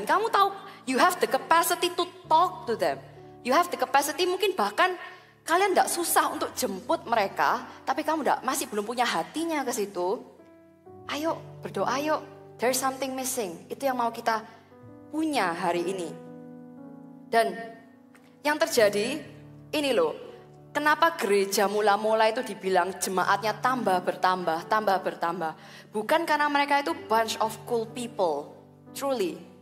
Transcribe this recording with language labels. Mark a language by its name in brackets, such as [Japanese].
[Indonesian] Dan kamu tahu [English] you have the capacity to talk to them. You have the capacity, [Indonesian] mungkin bahkan kalian tidak susah untuk jemput mereka, tapi kamu masih belum punya hatinya ke situ. Ayo berdoa yuk, [English] there's something missing. [Indonesian] Itu yang mau kita punya hari ini. Dan yang terjadi ini loh, kenapa gereja mula-mula itu dibilang jemaatnya tambah bertambah. Bukan karena mereka itu [English] bunch of cool people, truly.